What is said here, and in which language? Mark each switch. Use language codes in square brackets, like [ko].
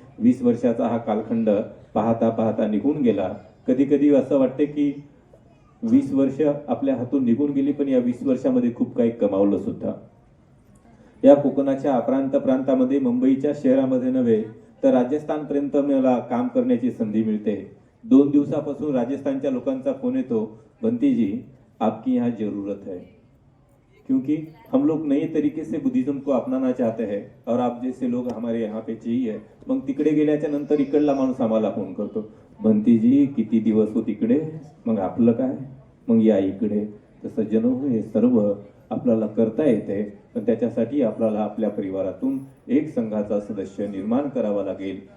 [mr] 20 वर्षाचा हा कालखंड पाहता पाहता निघून गेला. कधी कधी असं वाटते की 20 वर्ष आपल्या हातून निघून गेली, पण या 20 वर्षामध्ये खूप काही कमावलं सुद्धा. या कोकणाच्या प्रांतामध्ये, मुंबईच्या शहरामध्ये नव्हे तर राजस्थानपर्यंत मला काम करण्याची संधी मिळते. 2 दिवसापासून राजस्थानच्या लोकांचा फोन येतो, [hi] भंती जी आपकी यहाँ जरूरत है, क्योंकि हम लोग नए तरीके से बुद्धिज्म को अपनाना चाहते हैं और आप जैसे लोग हमारे यहाँ पे चाहिए. [mr] मग तिकडे गेल्याच्या नंतर इकडला माणूस आम्हाला फोन करतो, भंती जी किती दिवस हो तिकडे, मग आपलं काय, मग या इकडे. तर सज्जनो, हे सर्व आपल्याला करता येते, पण त्याच्यासाठी आपल्याला आपल्या परिवारातून एक संघाचा सदस्य निर्माण करावा लागेल.